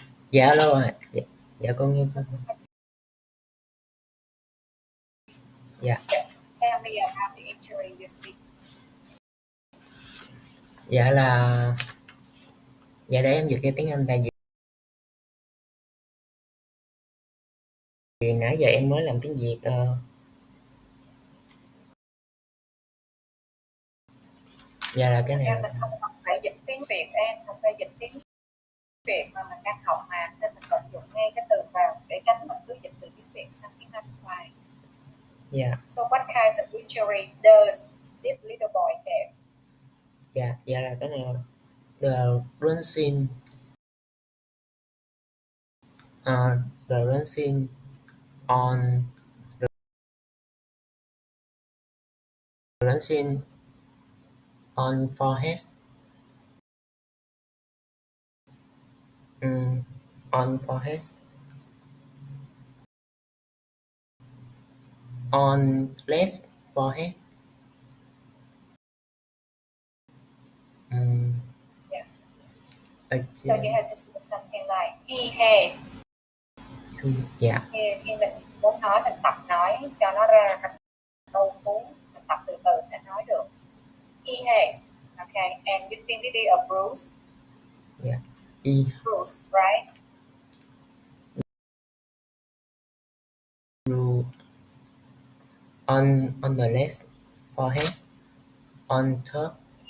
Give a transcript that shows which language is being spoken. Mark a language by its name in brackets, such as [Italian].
[Vietnamese] Dạ alo ạ. Dạ con nghe con. Dạ. [English] Tell me about the injury you see. [Vietnamese] Dạ là dạ để em dịch ra tiếng Anh tại vì nãy giờ em mới làm tiếng Việt. Dạ là cái Thật này. ra mình không phải dịch tiếng Việt em, không phải dịch tiếng Việt mà mình đang học mà, nên mình tận dụng ngay cái từ vào để tránh mình cứ dịch từ tiếng Việt sang tiếng Anh hoài. Dạ. [English] So what kinds of injuries does this little boy have? [Vietnamese] Dạ là cái này. [English] The bruising the bruising on the bruising on forehead. On forehead. On left forehead. Yeah. So you have to say something like he has. [Vietnamese] Dạ. Khi mình muốn nói mình tập nói cho nó ra thành câu cú, mình tập từ từ sẽ nói được. [English] He has. Okay, and you think it is a bruise? Yeah. Bruise, right? On the left forehead. On top.